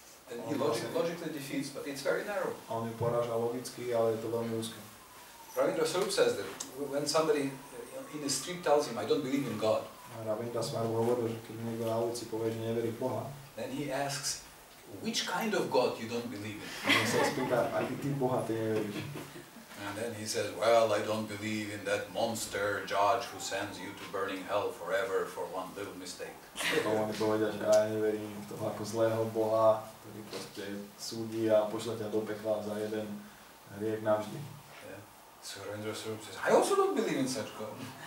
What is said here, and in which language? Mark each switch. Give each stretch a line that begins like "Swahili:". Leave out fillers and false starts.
English: and he logically defeats, but it's very narrow.
Slovak: On ju poráža logicky, ale je to veľmi úzke.
English: Ravindra Swarup says that when somebody in the street tells him, I don't believe in God,
Slovak: Ravindra Swarup hovoril, že keď niekto na ulici povie, že neverí v Boha,
English: then he asks, which kind of God you don't believe in?
Slovak: On sa spýta, aký typ Boha ty neveríš?
English: And then he says, well, I don't believe in that monster judge who sends you to burning hell forever for one little mistake.
Slovak: To oni povedia, že ja neverím v toho ako zlého Boha, ktorý proste súdi a pošle ťa do pekla za jeden hriech navždy.
English: Yeah. Surendra Swarup says, I also don't believe in such God.